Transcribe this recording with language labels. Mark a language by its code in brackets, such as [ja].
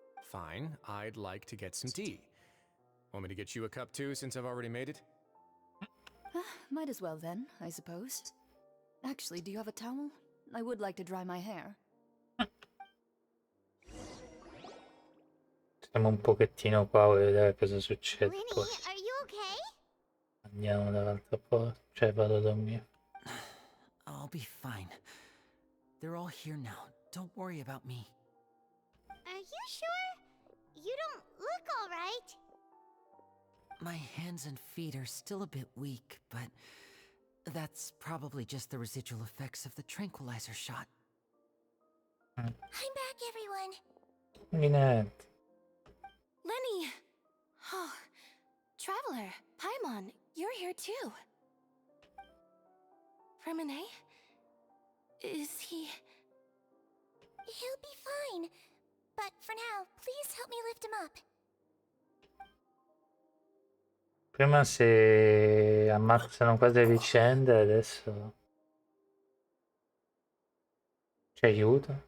[en] Fine, I'd like to get some tea. Want me to get you a cup too, since I've already made it? Might as well then, I suppose. Actually, do you have a towel? I would like to dry my hair. [it] Stiamo un pochettino qua a vedere cosa succede. [en] Linny, [it] Poi [en] are you okay? [it] andiamo dall'altra parte. Cioè vado a dormire. [en] I'll be fine. They're all here now. Don't worry about me. Are you sure? You don't look all right. My hands and feet are still a bit weak, but that's probably just the residual effects of the tranquilizer shot. I'm back, everyone. Lynette. Lenny! Oh, Traveler, Paimon, you're here too. Freminet? Is he... He'll be fine. But for now, please help me lift him up. [it] Prima si ammazzano quasi a vicenda, adesso ci aiuta.